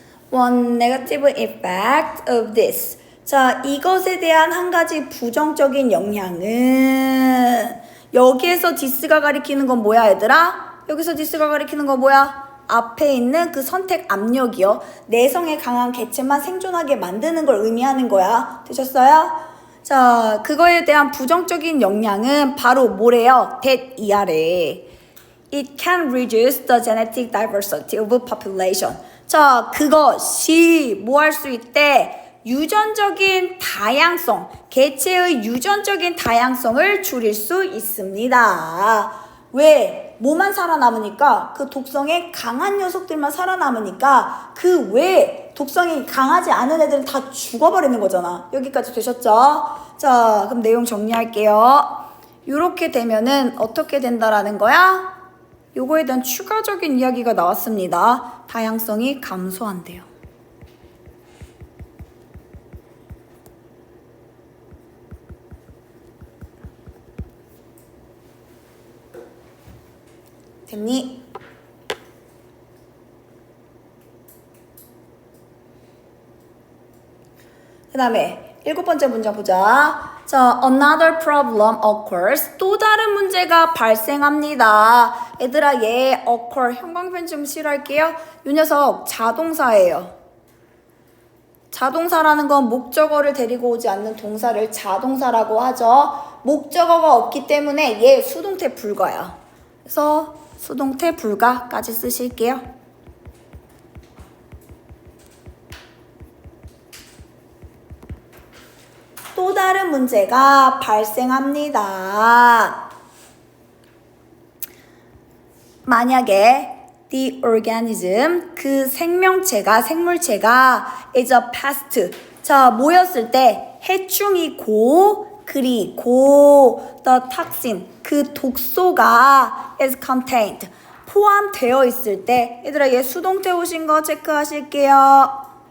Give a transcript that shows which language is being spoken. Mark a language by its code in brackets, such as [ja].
[en] One negative effect of this. [ko] 자, 이것에 대한 한 가지 부정적인 영향은 여기에서 this가 가리키는 건 뭐야 얘들아? 여기서 this가 가리키는 건 뭐야? 앞에 있는 그 선택 압력이요. 내성에 강한 개체만 생존하게 만드는 걸 의미하는 거야. 되셨어요? 자, 그거에 대한 부정적인 영향은 바로 뭐래요? that 이하래. [en] It can reduce the genetic diversity of population. [ko] 자, 그것이 뭐 할 수 있대? 유전적인 다양성, 개체의 유전적인 다양성을 줄일 수 있습니다. 왜? 뭐만 살아남으니까? 그 독성에 강한 녀석들만 살아남으니까 그 외에 독성이 강하지 않은 애들은 다 죽어버리는 거잖아. 여기까지 되셨죠? 자, 그럼 내용 정리할게요. 이렇게 되면은 어떻게 된다라는 거야? 요거에 대한 추가적인 이야기가 나왔습니다. 다양성이 감소한대요. 됐니? 그 다음에 7번째 문장 보자. [en] 자, another problem occurs. [ko] 또 다른 문제가 발생합니다. 얘들아, 얘 occur 형광펜 좀 실할게요. 이 녀석 자동사예요. 자동사라는 건 목적어를 데리고 오지 않는 동사를 자동사라고 하죠. 목적어가 없기 때문에 얘 수동태 불가야. 그래서 수동태 불가까지 쓰실게요. 또 다른 문제가 발생합니다. 만약에 [en] the organism, [ko] 그 생물체가 [en] is a pest. [ko] 자, 뭐였을 때 해충이고 그리고 [en] the toxin, [ko] 그 독소가 [en] is contained, [ko] 포함되어 있을 때 얘들아 얘 수동태 오신 거 체크하실게요.